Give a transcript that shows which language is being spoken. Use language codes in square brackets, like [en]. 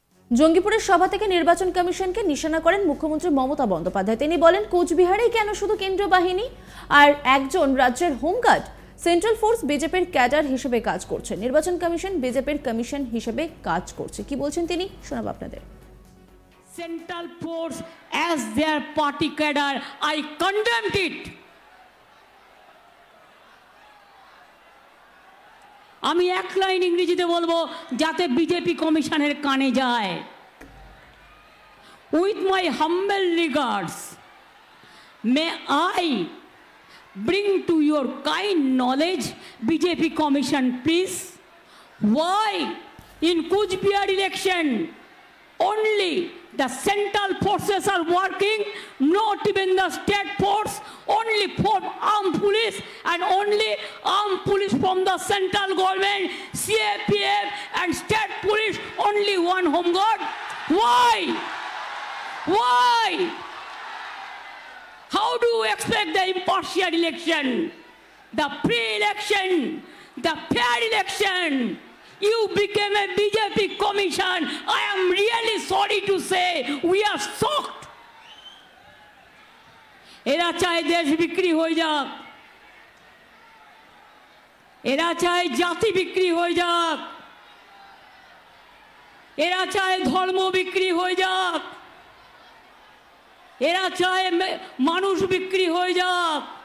[bn] জঙ্গিপুরের সভা থেকে নির্বাচন কমিশনকে নিশানা করেন মুখ্যমন্ত্রী মমতা বন্দ্যোপাধ্যায়। তিনি বলেন, কোচবিহারেই কেন শুধু কেন্দ্রীয় বাহিনী আর একজন রাজ্যের হোমগার্ড? সেন্ট্রাল ফোর্স বিজেপির ক্যাডার হিসেবে কাজ করছে, নির্বাচন কমিশন বিজেপির কমিশন হিসেবে কাজ করছে। কি বলছেন তিনি, শোনাবো আপনাদের। [en] central force as their party cadre. I condemned it. [bn] আমি এক লাইন ইংরেজিতে বলবো যাতে বিজেপি কমিশনের কানে যায়। [en] With my humble regards, may I bring to your kind knowledge, BJP Commission, please, why in Kuch Bihar election only the central forces are working, not even the state force, only from armed police and only armed police from the central government, CAPF and state police, only one home guard. Why? Why? How do you expect the impartial election, the free election, the fair election? You became a BJP commission. I am really sorry to say we are shocked. [bn] এরা চায় দেশ বিক্রি হয়ে যাক, এরা চায় জাতি বিক্রি হয়ে যাক, এরা চায় ধর্ম বিক্রি হয়ে যাক, এরা চায় মানুষ বিক্রি হয়ে যাক।